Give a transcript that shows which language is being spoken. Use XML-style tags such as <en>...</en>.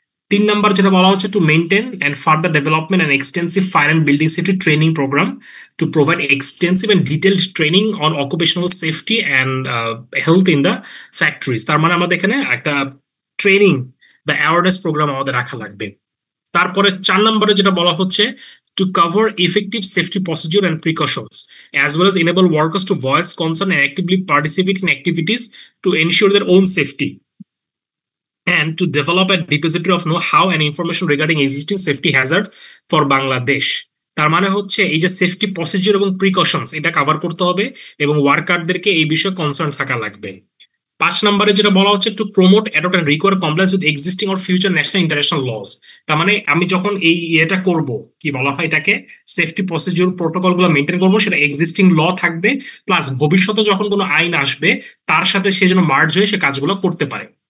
<bn>3 number যেটা বলা হচ্ছে</bn> <en>To maintain and further development and extensive fire and building safety training program to provide extensive and detailed training on occupational safety and health in the factories.</en> <bn>তার মানে আমাদের এখানে একটা training বা awareness programme আমাদের রাখা লাগবে। তারপরে 4 নম্বরে যেটা বলা হচ্ছে</bn> <en>to cover effective safety procedure and precautions, as well as enable workers to voice concern and actively participate in activities to ensure their own safety, and to develop a depository of know-how and information regarding existing safety hazards for Bangladesh.</en> <bn>তার মানে হচ্ছে এই যে safety procedure এবং precautions এটা cover করতে হবে এবং ওয়ার্কারদেরকে এই বিষয়ে কনসার্ন থাকা লাগবে। 5 নম্বরে যেটা বলা হচ্ছে</bn> <en>To promote, adopt and require compliance with existing or future national international laws.</en> <bn>তার মানে আমি যখন এই এটা করব, কি বলা হয় এটাকে, সেফটি প্রসিডিউর প্রোটোকলগুলো মেনটেন করবো, সেটা এক্সিস্টিং ল থাকবে, প্লাস ভবিষ্যতে যখন কোনো আইন আসবে তার সাথে সে যেন মার্জ হয়ে সে কাজগুলো করতে পারে।</bn>